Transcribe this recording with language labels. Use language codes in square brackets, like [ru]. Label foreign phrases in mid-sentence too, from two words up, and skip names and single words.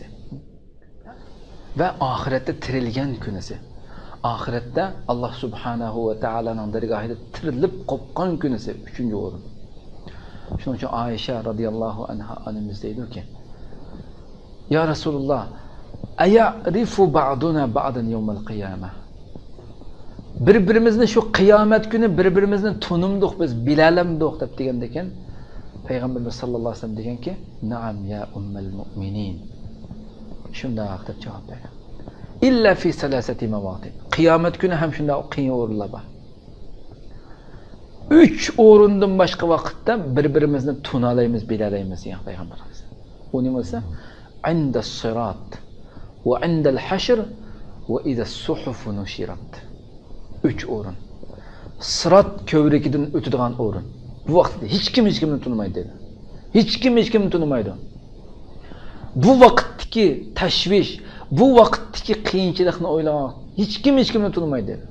[uz] Va oxiratda tirilgan kunisi. Oxiratda Alloh subhanahu va taolaning dargohida tirilib qopgan kunisi 3-o'rin. Shuning uchun Aisha [ar] رضي الله عنها [uz] onamiz deydi-ki: [ar] "يا رسول الله أيعرف بعضنا بعضا يوم القيامة." [uz] Bir-birimizni shu qiyomat kuni bir-birimizni tunimdik biz, bilalamdik deb degan ekan. Payg'ambarimiz [ar] صلى الله عليه وسلم [uz] deganki: [ar] "نعم يا أم المؤمنين." [uz] Shunday deb javob bergan. [ar] إلا في ثلاثة مواطن. [uz] Qiyomat kuni ham shunday qiyin o'rinlar bor. 3 o'rindan boshqa vaqtda bir-birimizni tunalaymiz, bilalaymiz degan payg'ambarimiz. U nima bo'lsa? [ar] عند الصراط وعند الحشر وإذا الصحف نشرت. [uz] 3 o'rin. Sirat ko'vrigidan o'tadigan o'rin. Bu vaqtda hech kimni tunimaydi dedi. Hech kimni tunimaydi. Bu vaqtdagi tashvish, bu vaqtdagi qiyinchilikni o'ylagan hech kimni tunimaydi dedi.